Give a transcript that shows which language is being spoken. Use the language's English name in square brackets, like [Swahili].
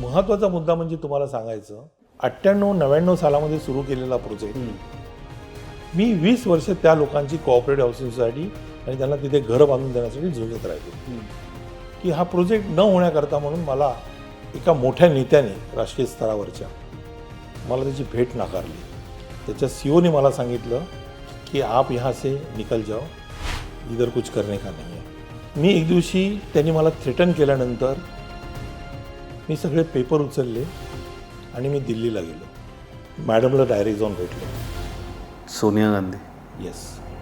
[Marathi] महत्त्वाचा मुद्दा म्हणजे तुम्हाला सांगायचं, 98-99 सालामध्ये सुरू केलेला प्रोजेक्ट, मी 20 वर्ष त्या लोकांची कोऑपरेटिव्ह हाऊसिंग सोसायटी आणि त्यांना तिथे घरं बांधून देण्यासाठी झुंजत राहिलो की हा प्रोजेक्ट न होण्याकरता म्हणून मला एका मोठ्या नेत्याने राष्ट्रीय स्तरावरच्या मला त्याची भेट नाकारली. त्याच्या CEOने मला सांगितलं की [Hindi] आप यहाँ से निकल जाओ, इधर कुछ करने का नहीं है. [Marathi] मी एक दिवशी त्यांनी मला थ्रेटन केल्यानंतर मी सगळे पेपर उचलले आणि मी दिल्लीला गेलो. मॅडमला डायरेक्ट जाऊन भेटलो. सोनिया गांधी. [English] Yes.